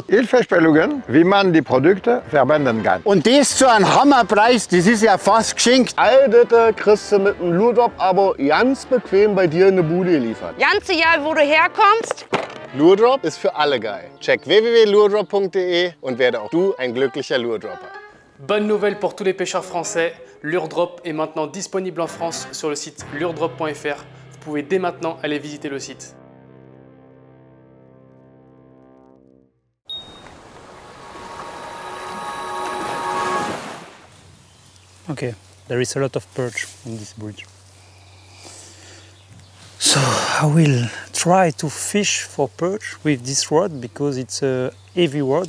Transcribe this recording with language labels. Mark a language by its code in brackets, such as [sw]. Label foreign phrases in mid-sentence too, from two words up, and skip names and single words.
[de] Hilfestellungen, wie man die Produkte verwenden kann. Und das zu einem Hammerpreis, das ist ja fast geschenkt. All das kriegst du mit einem Lurdrop-Abo ganz bequem bei dir in der Bude geliefert. Ganz egal, wo du herkommst. Lurdrop ist für alle geil. Check www.lurdrop.de und werde auch du ein glücklicher Lurdropper. [fr] Bonne nouvelle pour tous les pêcheurs français, Lurdrop est maintenant disponible en France sur le site lurdrop.fr. Vous pouvez dès maintenant aller visiter le site. [en] Okay, there is a lot of perch on this bridge. So I will try to fish for perch with this rod because it's a heavy rod.